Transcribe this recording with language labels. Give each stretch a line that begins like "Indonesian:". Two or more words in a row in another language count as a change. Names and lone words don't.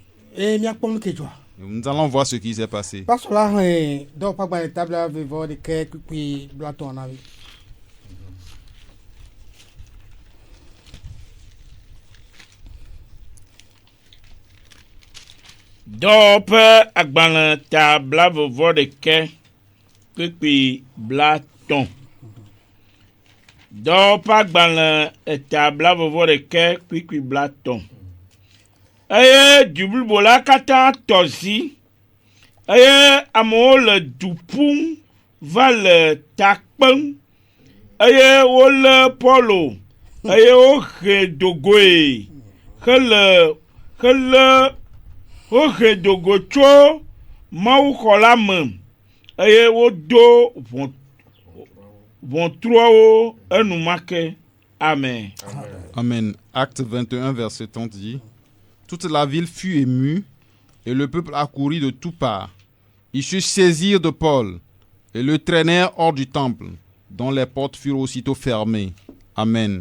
French: Nous allons voir ce qui s'est passé.
Ewe: Dope agbalẽ tabla vovo ɖeke kpekpe blaton. Dope agbalẽ tabla vovo ɖeke kpekpe blaton. Eye du blibo la katã tɔ zi. Eye amewo le du ƒum va le ta kpem. Eye wolé Paulo. Eye wohe dogoe. Hele wohe dogo tso mawuxɔ la me eye wodo ʋɔtruawo enumake. Amen. Amen.
French: Acte 21, verset 30 dit: toute la ville fut émue et le peuple accourut de toutes parts. Ils se saisirent de Paul et le traînèrent hors du temple, dont les portes furent aussitôt fermées. Amen.